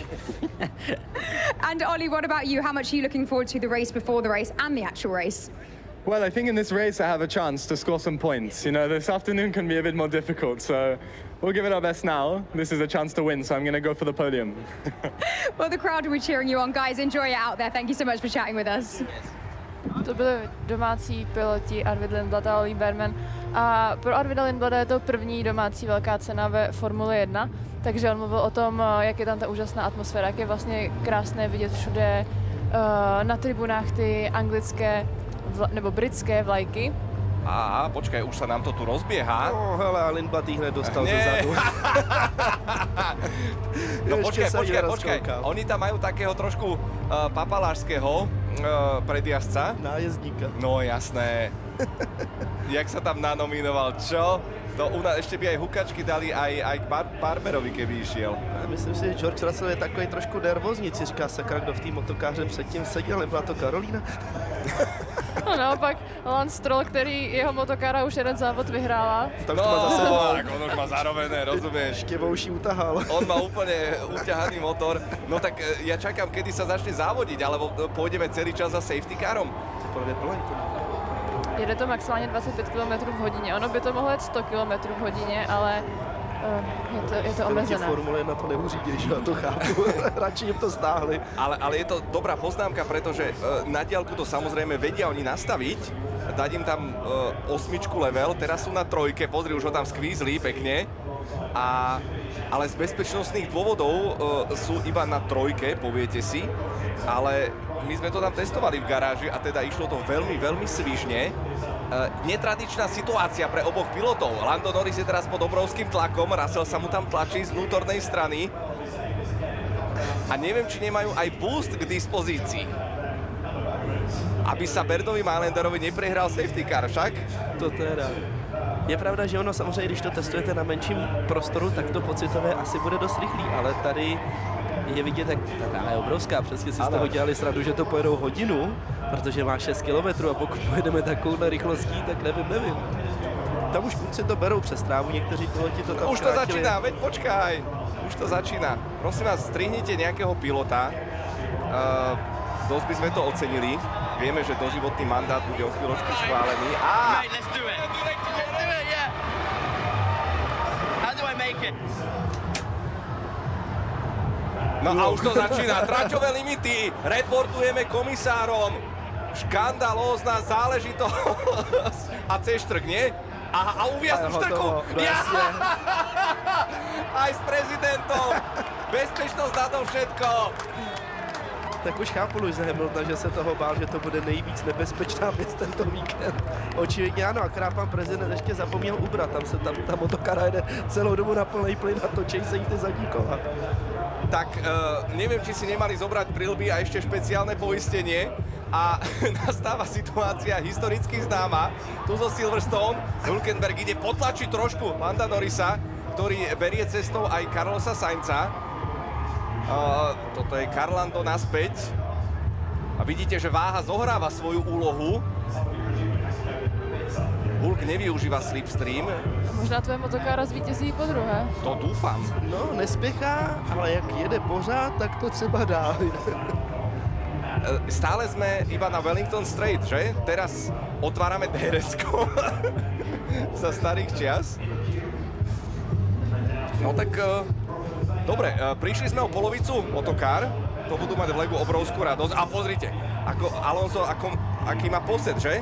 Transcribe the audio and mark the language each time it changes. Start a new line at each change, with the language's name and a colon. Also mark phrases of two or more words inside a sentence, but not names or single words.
English: And Ollie, what about you? How much are you looking forward to the race before the race and the actual race? Well, I think in this race I have a chance to score some points. You know, this afternoon can be a bit more difficult, so we'll give it our best now. This is a chance to win, so I'm going to go for the podium. Well, the crowd will be cheering you on. Guys, enjoy it out there. Thank you so much for chatting with us.
Czech: To byli domácí piloti Arvid Lindblad a Ollie Bearman. A pro Arvida Lindblada je to první domácí velká cena ve Formuli 1, takže on mluvil o tom, jak je tam ta úžasná atmosféra, jak je vlastně krásné vidět všude na tribunách ty anglické nebo britské vlajky.
Slovak: Á, počkaj, už sa nám to tu rozbieha.
Czech: No, hele, a Lindblad jí hned dostal ze zadu. No Ještě se
Slovak: počkaj.
Czech: rozkoukal.
Slovak: Oni tam majú takého trošku papalášského predjazdca.
Czech: Nájezdníka.
Slovak: No jasné. Jak sa tam nanominoval, čo? To u nás ešte by aj hukačky dali aj k Barberovi, keby išiel.
Czech: Myslím si, že George Russell je takový trošku nervózní, si říká sakra, kdo v tým motokáře předtím seděl, nebyla to Karolína? No naopak Lance Stroll, který jeho motokára už jeden závod vyhrála. Tam to má za sebou.
Slovak: Tak on už má zarobené, rozumieš?
Czech: Štěvouší utahal.
Slovak: On má úplne uťahaný motor. No tak ja čakám, kedy sa začne závodiť, alebo pôjdeme celý čas za
English: safety carom.
Czech: Jede to maximálně 25 km v hodině. Ono by to mohlo jet 100 km v hodině, ale je to omezené. Formule 1 to neuřídí, že já to chápu. Radši jim to stáhli.
Slovak: Ale je to dobrá poznámka, pretože na diaľku to samozrejme vedia oni nastaviť, dať im tam 8 level, teraz sú na 3, pozri, už ho tam skvízli pekne, ale z bezpečnostných dôvodov sú iba na 3, poviete si, ale my sme to tam testovali v garáži a teda išlo to veľmi, veľmi svižne. Netradičná situácia pre oboch pilotov. Lando Norris je teraz pod obrovským tlakom, Russell sa mu tam tlačí z vnútornej strany. A neviem, či nemajú aj boost k dispozícii. Aby sa Bernovi Mailanderovi neprehral
English: safety car,
Slovak: však? To teda.
Czech: Je pravda, že ono samozřejmě, když to testujete na menším prostoru, tak to pocitové asi bude dost rychlý, ale tady je vidět, jak ta je obrovská. Přesně si z toho dělali srandu, že to pojedou hodinu, protože má 6 kilometrů a pokud pojedeme takovouhle rychlostí, tak nevím. Tam už kluci to berou přes trávu, někteří piloti to tam
Slovak: Už to
Czech: zkrátili.
Slovak: začína, veď počkaj. Už to začína. Prosím vás, strihnite nejakého pilota. Dosť by sme to ocenili. Vieme, že doživotný mandát bude o chvíľočku schválený. No a už to začína. Traťové limity. Reportujeme komisárom. Škandalózna záležitosť. A C-štrk, nie? Aha, a uviaznu štrku. Aj s prezidentom. Bezpečnosť na to všetko.
Czech: Tak už chápu Lewise Hamiltona, že se toho bál, že to bude nejvíc nebezpečná věc tento víkend. Očividně ano, akorát pan prezident ještě zapomněl ubrat, tam se ta motokára jede celou dobu na plnej plyn a točí se jí ty zadní kola.
Slovak: Tak neviem, či si nemali zobrať prilby a ešte špeciálne poistenie a nastáva situácia historicky známa. Tu zo Silverstone Hülkenberg ide potlačiť trošku Landa Norrisa, ktorý berie cestou aj Carlosa Sainza. Toto je Carlando naspäť a vidíte, že váha zohráva svoju úlohu. Hulk nevyužíva slipstream.
Czech: Možná tvoje motokára zvítězí po druhé.
Slovak: To dúfam.
Czech: No, nespěchá, ale jak jede pořád, tak to třeba dá.
Slovak: Stále sme iba na Wellington Straight, že? Teraz otvárame DRS-ko za starých čias. No tak, dobre, prišli sme o polovicu motokár, to budú mať v Legu obrovskú radosť. A pozrite, ako Alonso, aký má posed, že?